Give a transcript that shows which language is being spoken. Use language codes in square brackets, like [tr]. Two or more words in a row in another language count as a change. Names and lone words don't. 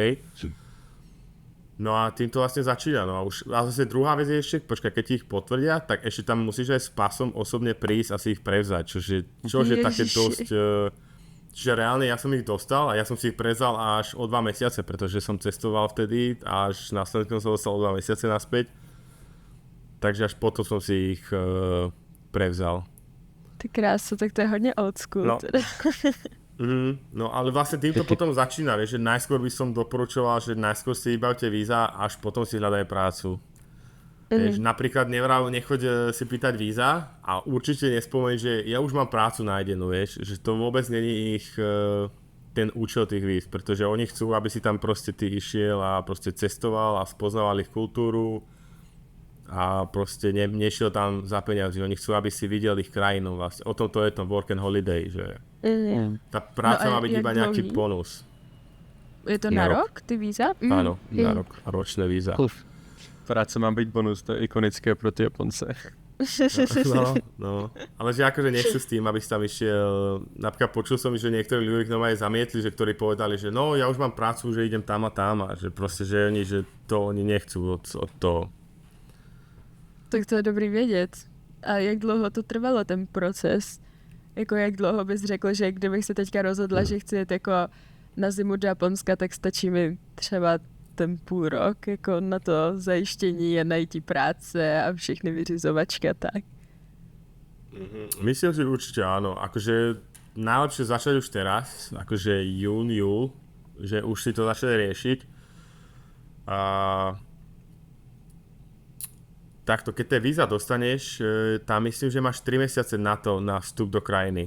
[sk] No a tým to vlastne začína, no a zase druhá vec je ešte, počkaj, keď ti ich potvrdia, tak ešte tam musíš aj s pasom osobne prísť a si ich prevzať, čože je také dosť, čiže reálne ja som ich dostal a ja som si ich prevzal až o 2 mesiace, pretože som cestoval vtedy a až následkom som dostal o 2 mesiace naspäť, takže až potom som si ich prevzal. [cs] Ty krása, tak to je hodne [en] old school. [sk] No. [cs] Teda. [sk] No ale vlastne týmto potom začína, vieš, že najskôr by som doporučoval, že najskôr si vybavte víza, až potom si hľadaj prácu. Vieš, napríklad nechoď si pýtať víza a určite nespomeň, že ja už mám prácu nájdenú, vieš, že to vôbec není ich ten účel tých víz, pretože oni chcú, aby si tam proste ty išiel a proste cestoval a spoznával ich kultúru a proste nešiel tam za peniazy, oni chcú, aby si videl ich krajinu vlastne. O tom to je to [en] work and holiday, [sk] že tá práca má byť iba nejaký bonus. [cs] Je to na rok, ty víza? [sk] Áno, na rok a ročné víza. [cs] Práce má byť bonus, to je ikonické pro ty Japonce. [sk] No, ale že akože nechcú s tým, aby si tam išiel, napríklad počul som, že niektorí ľudia aj zamietli, že ktorí povedali, že no, ja už mám prácu, že idem tam a že proste, že oni nechcú od toho. [cs] Tak to je dobrý vědět. A jak dlouho to trvalo, ten proces? Jako jak dlouho bys řekl, že kdybych se teďka rozhodla, že chci jet jako na zimu do Japonska, tak stačí mi třeba ten půl rok jako na to zajištění a najít práce a všechny vyřizovačky a tak. [sk] Myslím si určite áno. Akože najlepšie začať už teraz, akože júl, že už si to začali riešiť. A takto, keď tie víza dostaneš, tam myslím, že máš 3 mesiace na to, na vstup do krajiny.